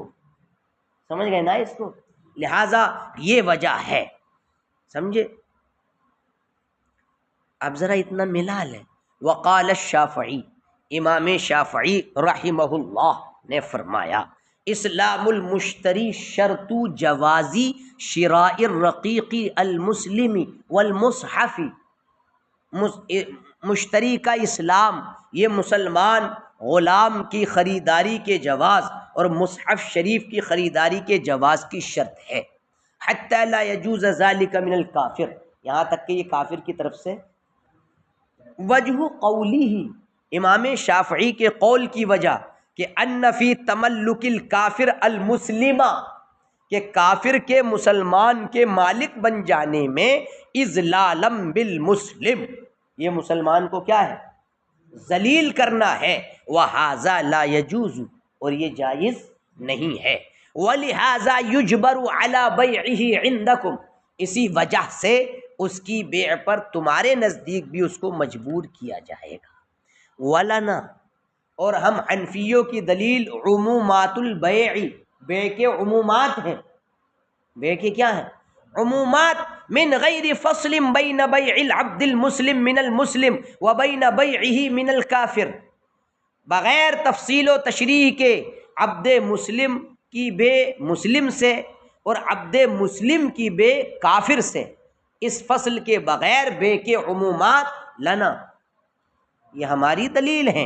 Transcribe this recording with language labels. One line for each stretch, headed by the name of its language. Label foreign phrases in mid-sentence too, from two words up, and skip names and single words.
Urdu: سمجھ گئے نا اس کو؟ لہٰذا یہ وجہ ہے، سمجھے؟ اب ذرا اتنا ملا لیں۔
Arabic: وقال الشافعی،
Urdu: امام شافعی رحمہ اللہ نے فرمایا،
Arabic: اسلام المشتری شرط جوازی شراء الرقیق المسلم والمصحف،
Urdu: مشتری کا اسلام یہ مسلمان غلام کی خریداری کے جواز اور مصحف شریف کی خریداری کے جواز کی شرط ہے۔
Arabic: حتی لا یجوز ذلک من الکافر،
Urdu: یہاں تک کہ یہ کافر کی طرف سے۔
Arabic: وجہ قولی ہی،
Urdu: امام شافعی کے قول کی وجہ کہ
Arabic: ان فی تملک الکافر المسلمہ،
Urdu: کہ کافر کے مسلمان کے مالک بن جانے میں
Arabic: اذلالم بالمسلم،
Urdu: یہ مسلمان کو کیا ہے؟ ذلیل کرنا ہے۔
Arabic: وہذا لا یجوز،
Urdu: اور یہ جائز نہیں ہے۔
Arabic: ولہذا یجبر علی بیعہ عندکم،
Urdu: اسی وجہ سے اس کی بیع پر تمہارے نزدیک بھی اس کو مجبور کیا جائے گا۔ ولنا، اور ہم حنفیوں کی دلیل
Arabic: عمومات البیع،
Urdu: بیع کے عمومات ہیں، بیع کے کیا ہیں؟
Arabic: عمومات، من غیر فصل بین بیع العبد المسلم من المسلم و بین بیعہ من الکافر،
Urdu: بغیر تفصیل و تشریح کے عبد مسلم کی بے مسلم سے اور عبد مسلم کی بے کافر سے، اس فصل کے بغیر بے کے عمومات لنا، یہ ہماری دلیل ہیں۔